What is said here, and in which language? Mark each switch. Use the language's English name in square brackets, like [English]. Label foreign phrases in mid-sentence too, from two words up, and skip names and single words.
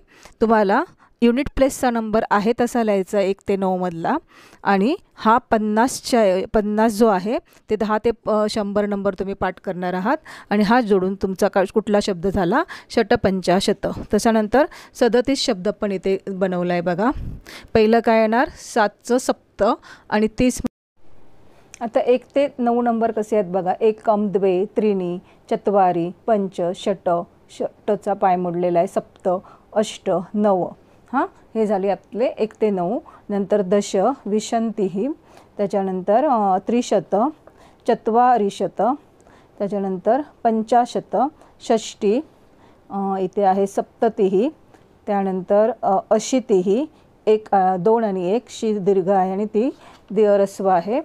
[Marathi] तुम्हाला युनिट प्लेसचा नंबर आहे तसा लिहायचा 1 ते 9 मधला आणि हा 50 जो आहे ते 10 ते 100 नंबर तुम्ही पाठ करणार आहात आणि हा जोडून तुमचा कुठला शब्द झाला शट 85. त्याच्यानंतर 37 शब्द पण इथे बनवला आहे बघा. पहिलं काय येणार 7चं सप्त आणि 30. आता 1 ते 9 नंबर कसे आहेत बघा. [Sanskrit] 1 द्वे त्रीणी चत्वारी पंच षट, [Marathi] षटचा पाय मोडलेला आहे, [Sanskrit] सप्त अष्ट नव. [Marathi] हां, हे झाले आपले 1 ते 9. नंतर [Sanskrit] दश विशंतीही, [Marathi] त्याच्यानंतर [Sanskrit] त्रिशत चत्वारिशत, [Marathi] त्याच्यानंतर [Sanskrit] पंचाशत षष्टी, [Marathi] इथे आहे सप्ततिही, त्यानंतर अशीतिही, 2 आणि 1 शी दीर्घ आहे आणि ती ह्रस्व आहे.